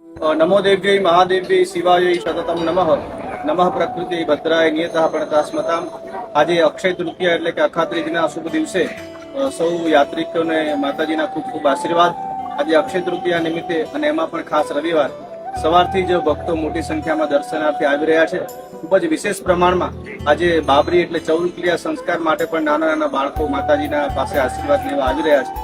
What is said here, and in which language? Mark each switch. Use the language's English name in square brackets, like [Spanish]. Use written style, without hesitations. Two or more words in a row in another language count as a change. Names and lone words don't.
[Sanskrit] नमो देव्यै महादेव्यै शिवायै सततम नमः प्रकृति भद्राय नियतः प्रणतास्मताम। [Gujarati] આજે અક્ષય તૃતીયા એટલે કે અખાત્રીજના શુભ દિવસે સૌ યાત્રિકોને માતાજીના ખૂબ ખૂબ આશીર્વાદ। આજે અક્ષય તૃતીયા નિમિત્તે અને એમાં પણ ખાસ રવિવાર સવારથી જ ભક્તો મોટી સંખ્યામાં દર્શનાર્થે આવી રહ્યા છે। ખૂબ જ વિશેષ પ્રમાણમાં આજે બાબરી એટલે ચૌલક્રિયા સંસ્કાર માટે પણ નાના નાના બાળકો માતાજીના પાસે આશીર્વાદ લેવા આવી રહ્યા છે।